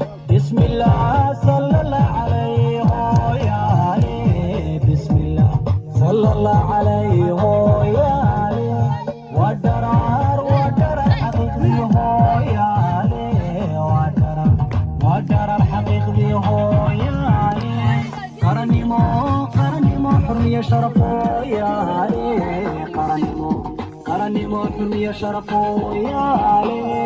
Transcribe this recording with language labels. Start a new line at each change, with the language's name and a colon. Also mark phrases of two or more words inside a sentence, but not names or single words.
Arabic: بسم الله، صلى الله عليه و يا علي. بسم الله، صلى الله عليه و يا علي.
Somali: Waa daraar, waa daraar xaqiiqdii hooyaale. Waa daraar, waa daraar xaqiiqdii hooyaale. Qarannimo, qarannimo, xurmiyo sharaf hooyaale. Qarannimo, qarannimo, xurmiyo sharaf hooyaale.